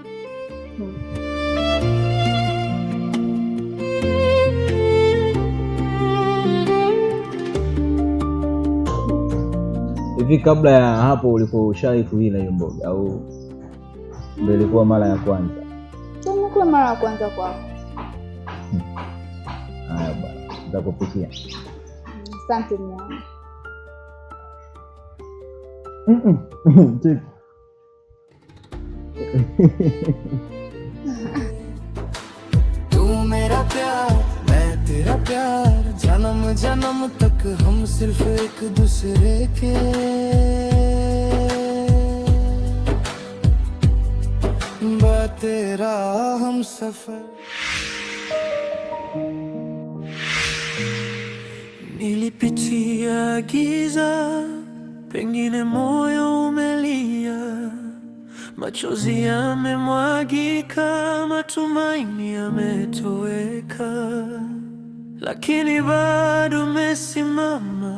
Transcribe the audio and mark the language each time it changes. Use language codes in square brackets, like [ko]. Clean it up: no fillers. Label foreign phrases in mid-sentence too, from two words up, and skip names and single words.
[sw] Hivi kabla ya hapo ulikuwa ushawahi kuila hiyo mboga au ndio ilikuwa mara ya kwanza? Ndio mara ya kwanza kwako. Haya bwana, nitakupikia. Asante mwana. [hi] तू मेरा प्यार मैं तेरा प्यार, जन्म जन्म तक हम सिर्फ एक दूसरे के। तेरा हम सफर [sw] nilipitia giza, pengine moyo umelia, machozi yamemwagika, matumaini yametoweka, lakini bado umesimama.